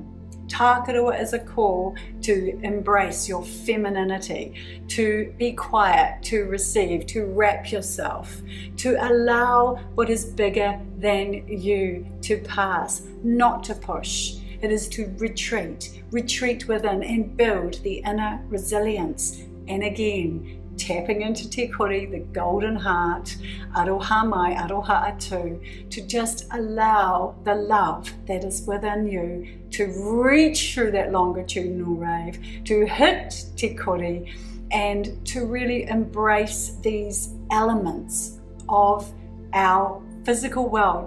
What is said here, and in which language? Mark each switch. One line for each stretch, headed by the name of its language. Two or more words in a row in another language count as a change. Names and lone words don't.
English: Takarua is a call to embrace your femininity, to be quiet, to receive, to wrap yourself, to allow what is bigger than you to pass, not to push. It is to retreat within and build the inner resilience. And again, tapping into Te Kuri, the golden heart,
Māori: aroha mai, aroha atu,
English: to just allow the love that is within you to reach through that longitudinal wave, to hit Te Kuri, and to really embrace these elements of our physical world.